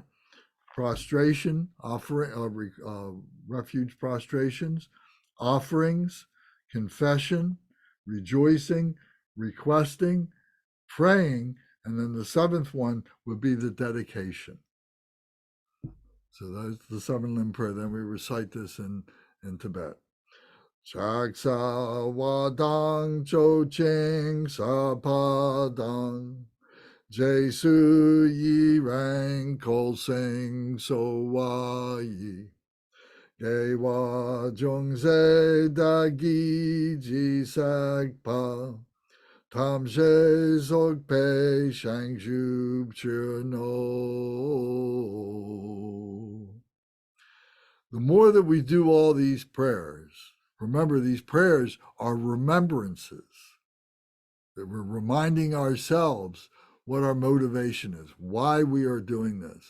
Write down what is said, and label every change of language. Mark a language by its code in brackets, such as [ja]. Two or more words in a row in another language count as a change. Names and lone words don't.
[en] Prostration, offering, refuge prostrations, offerings, confession, rejoicing, requesting, praying, and then the seventh one would be the dedication. So that's the seven-limb prayer. Then we recite this in Tibet. [bo] ཕྱག་འཚལ་བ་དང་མཆོད་ཅིང་བཤགས་པ་དང་། རྗེས་སུ་ཡི་རང་བསྐུལ་ཞིང་གསོལ་བ་ཡི. དགེ་བ་ཆུང་ཟད་བདག་གིས་ཅི་བསགས་པ. ཐམས་ཅད་རྫོགས་པའི་བྱང་ཆུབ་ཕྱིར་བསྔོའོ. [en] The more that we do all these prayers, remember these prayers are remembrances. That we're reminding ourselves what our motivation is, why we are doing this.